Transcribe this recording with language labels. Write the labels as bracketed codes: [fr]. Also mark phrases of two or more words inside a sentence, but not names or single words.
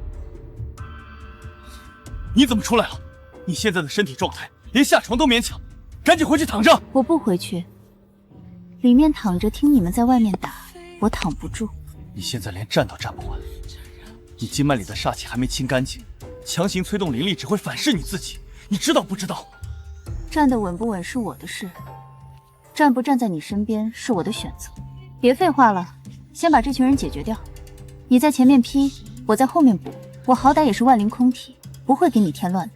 [zh] 你怎麼出來了？你現在的身體狀態，連下床都勉強，趕緊回去躺着。我不回去，裡面躺着聽你們在外面打，我躺不住。你現在連站都站不穩，你經脈裡的煞氣還沒清乾淨， 強行催动灵力只会反噬你自己，你知道不知道？站得稳不稳是我的事，站不站在你身边是我的选择。别废话了，先把这群人解决掉。你在前面劈，我在后面补。我好歹也是万灵空体，不会给你添乱的。